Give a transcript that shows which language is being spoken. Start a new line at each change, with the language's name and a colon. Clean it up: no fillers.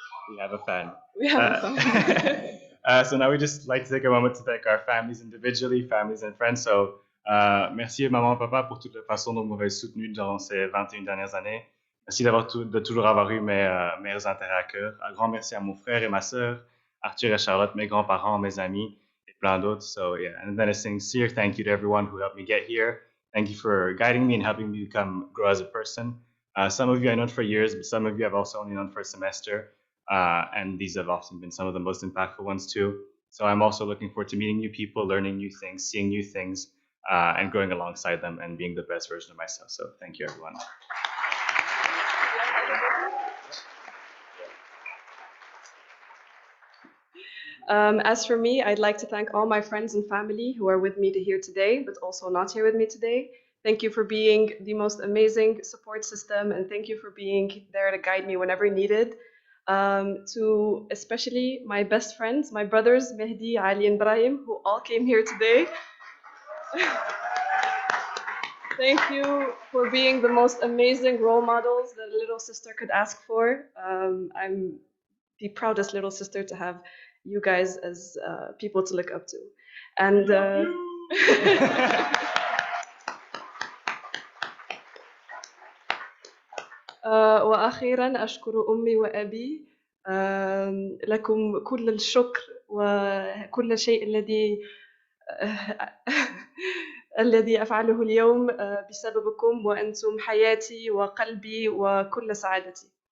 English: We have a fan. We have a fan. So now we just like to take a moment to thank our families individually, families and friends.
French: So merci maman, papa pour toute la façon dont vous m'avez soutenu durant ces 21 dernières années. Merci de toujours avoir eu mes meilleurs intérêts à cœur. Un grand merci à mon frère et ma sœur, Arthur et Charlotte, mes grands-parents, mes amis, et plein d'autres.
English: So yeah, and then a sincere thank you to everyone who helped me get here. Thank you for guiding me and helping me grow as a person. Some of you I known for years, but some of you I've also only known for a semester. And these have often been some of the most impactful ones too. So I'm also looking forward to meeting new people, learning new things, seeing new things, and growing alongside them and being the best version of myself. So thank you, everyone. As for me, I'd like to thank all my friends and family who are with me here today, but also not here with me today. Thank you for being the most amazing support system, and thank you for being there to guide me whenever needed. To especially my best friends, my brothers, Mehdi, Ali, and Brahim, who all came here today. Thank you for being the most amazing role models that a little sister could ask for. I'm the proudest little sister to have you guys as people to look up to. And
Arabic: وأخيرا أشكر أمي وأبي لكم كل الشكر وكل شيء الذي أفعله اليوم بسببكم، وأنتم حياتي وقلبي وكل سعادتي.